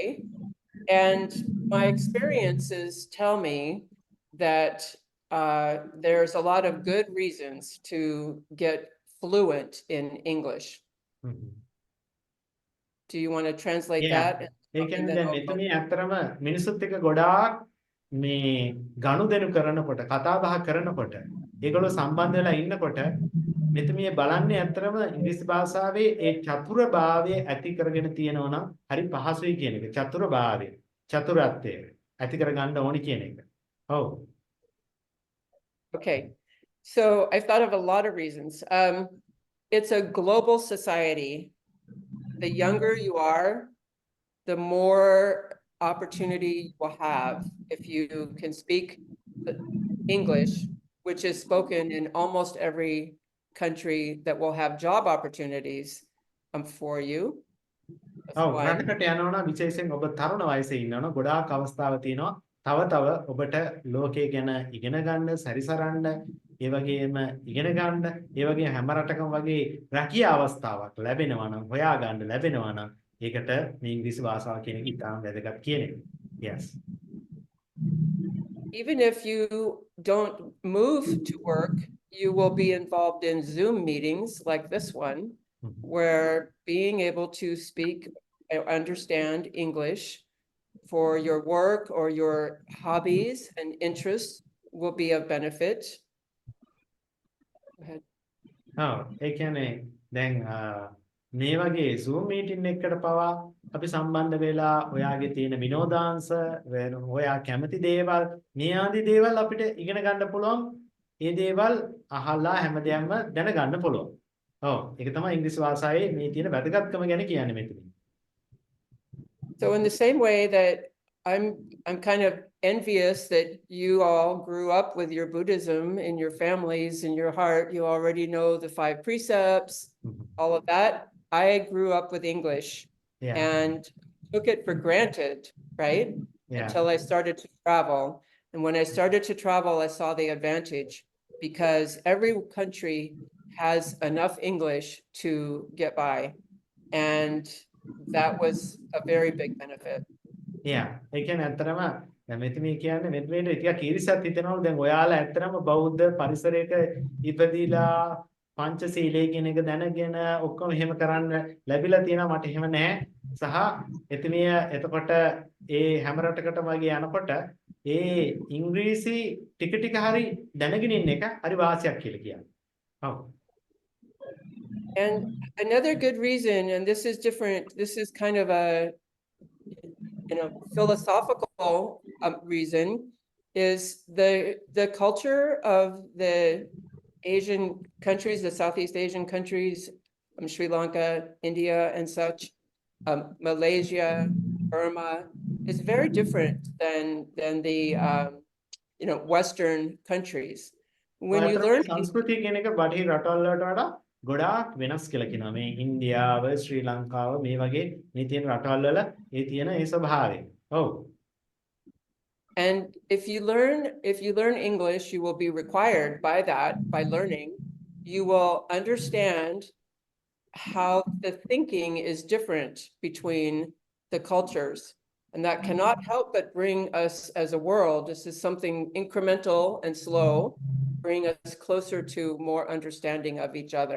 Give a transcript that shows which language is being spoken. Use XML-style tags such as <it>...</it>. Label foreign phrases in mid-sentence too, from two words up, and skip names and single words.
<en>And my experiences tell me that there's a lot of good reasons to get fluent in English. Mhm. Do you want to translate Yeah. that?</en> <si>ඒ</si> <en>And</en> <si>කියන්නේ</si> <en>then</en> <si>දැන්</si> <en>I'll go.</en> <si>මෙතන ඇත්තරම මිනිසුත් එක්ක ගොඩාක් මේ ගනුදෙනු කරනකොට කතා බහ කරනකොට ඒගොල්ලෝ සම්බන්ධ වෙලා ඉන්නකොට මෙතමිය බලන්නේ ඇත්තරම ඉංග්‍රීසි භාෂාවේ ඒ චතුරභාවය ඇති කරගෙන තියෙනවා නම් හරි පහසුයි කියන එක. චතුරභාවය, චතුරත්වය ඇති කරගන්න ඕනි කියන එක. ඔව්.</si> <en>Okay, so I've thought of a lot of reasons. It's a global society. The younger you are, the more opportunity you will have if you can speak English, which is spoken in almost every country that will have job opportunities for you. That's</en> <si>ඔව්</si> <en>one.</en> <si>රටකට යනවා නම් විශේෂයෙන් ඔබ තරුණ වයසේ ඉන්නවා නම් ගොඩාක් අවස්ථාව තියෙනවා. තව ඔබට ලෝකය ගැන ඉගෙන ගන්න, සැරිසරන්න, ඒ වගේම ඉගෙන ගන්න, ඒ වගේ හැම රටකම වගේ රැකියා අවස්ථාවක් ලැබෙනවා නම්, හොයා ගන්න ලැබෙනවා නම් ඒකට මේ ඉංග්‍රීසි භාෂාව කියන එක ඉතාම වැදගත් කියන එක.</si> <en>Yes. Even if you don't move to work, you will be involved in Zoom meetings like this one, where being able to speak and understand English for your work or your hobbies and interests will be of benefit. Go ahead.</en> <si>ඔව් ඒ කියන්නේ දැන් මේ වගේ Zoom meeting එකකට පවා අපි සම්බන්ධ වෙලා ඔයාගේ තියෙන විනෝදාංශ ඔයා කැමති දේවල් මේ ආදී දේවල් අපිට ඉගෙන ගන්න පුළුවන්. ඒ දේවල් අහලා හැමදේම දැනගන්න පුළුවන්. ඔව් ඒක තමයි ඉංග්‍රීසි භාෂාවේ මේ තියෙන වැදගත්කම ගැන කියන්නේ මෙතන.</si> <en>So in the same way that I'm kind of envious that you all grew up with your Buddhism in your families, in your heart, you already know the 5 precepts, all of that. I grew up with English and took it for granted, right? Until I started to travel. And when I started to travel, I saw the advantage because every country has enough English to get by. And that was a very big benefit. Yeah,</en> <si>ඒ කියන්නේ ඇත්තටම දැන් මෙතන කියන්නේ මෙතන ටිකක් ඊර්ෂ්‍යාවක් හිතෙනවලු දැන් ඔයාලා ඇත්තටම බෞද්ධ පරිසරයක ඉපදිලා පංචශීලයේ කියන එක දැනගෙන ඔක්කොම එහෙම කරන්න ලැබිලා තියෙනවා මට එහෙම නැහැ සහ එතනිය එතකොට ඒ හැම රටකටම වගේ යනකොට ඒ ඉංග්‍රීසි ටික හරි දැනගෙන ඉන්න එක හරි වාසියක් කියලා කියනවා. ඔව්.</si> <en>And another good reason, and this is different, this is kind of a philosophical reason, is the culture of the Asian countries, the Southeast Asian countries, Sri Lanka, India, and such, Malaysia, Burma, is very different than the Western countries. When you learn</en> <si>සංස්කෘතිය කියන එක බටහිර රටවල් වලට වඩා ගොඩාක් වෙනස් කියලා කියනවා. මේ ඉන්දියාව, ශ්‍රී ලංකාව මේ වගේ මේ තියෙන රටවල් වල ඒ තියෙන ඒ ස්වභාවය. ඔව්.</si> <en>And if you learn English, you will be required by that, by learning, you will understand how the thinking is different between the cultures. And that cannot help but bring us as a world, this is something incremental and slow, bring us closer to more understanding of each other.</en>